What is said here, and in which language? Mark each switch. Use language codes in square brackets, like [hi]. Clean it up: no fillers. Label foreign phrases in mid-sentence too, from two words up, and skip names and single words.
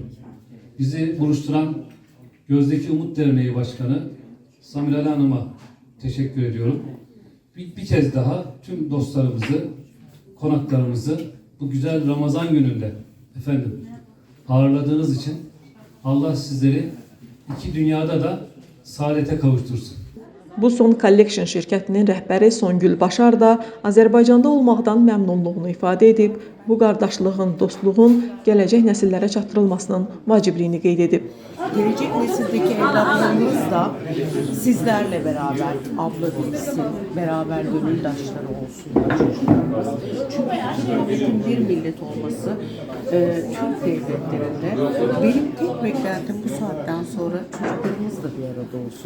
[tr] Bizi buluşturan Gözdeki Umut Derneği Başkanı Samirali Hanım'a teşekkür ediyorum. Bir kez daha tüm dostlarımızı, konaklarımızı bu güzel Ramazan gününde ağırladığınız için Allah sizleri iki dünyada da saadete kavuştursun. [az] Bu Son Collection şirkətinin rəhbəri Songül Başar da Azərbaycanda olmaqdan məmnunluğunu ifadə edib, bu qardaşlığın, dostluğun gələcək nəsillərə çatdırılmasının vacibliyini qeyd edib. [tr] Gelecek nesildeki evlatlarımız da sizlerle beraber abla bilsin, beraber gönüldaşları olsunlar çocuklarımız. Çünkü iki devletin bir millet olması Türk devletlerinde benim tek beklentim bu saatten sonra çocuklarımız da bir arada olsun.